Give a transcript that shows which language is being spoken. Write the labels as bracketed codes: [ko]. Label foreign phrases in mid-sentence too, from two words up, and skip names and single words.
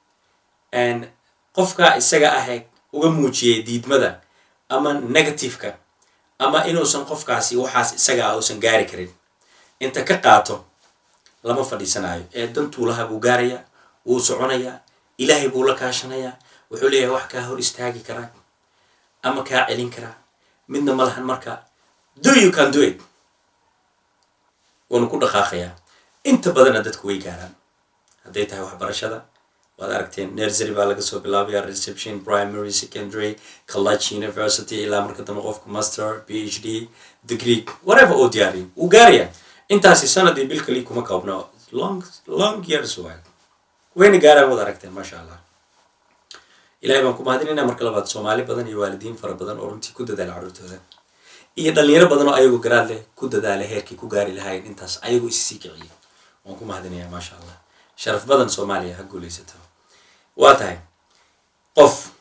[so] qofka isaga ahe uga muujiyay diidmada ama negativeka ama inuusan qofkaasi waxaas isaga ah uusan gaari karin inta ka qaato lama fadhiisanayo ee dantuulaha buu gaarayaa wuu soconayaa ilaahay buu la kaashanayaa wuxuu leeyahay wax kaa hor istaagi karaa ama kaa celin karaa midna ma lahan marka [en] you can do it [so] waanu ku dhaqaaqayaa inta badana dadku way gaaraan hadday tahay waxbarashada waad aragteen nursery baa laga soo bilaabaya [en] reception primary secondary college university [so] ilaa marka dambe qofku [en] master phd degree whatever [so] oo diyaariyo wuu gaaraya intaasi sanadii bil kali kuma koobno [en] long years [so] wayna gaaraan waad aragteen [ar] ما شاء الله [so] ilaahay baan ku mahadinaynaa marka labaad soomaali badan iyo waalidiin fara badan oo runtii ku dadaala carruurtooda iyo dhalinyaro badan oo ayagu garaad leh ku dadaala heerkii ku gaari lahaayeen intaas ayagu issii kiciyo waan ku mahadinayaa [ar] ما شاء الله [so] sharaf badan soomaaliya ha guulaysato waa tahay qof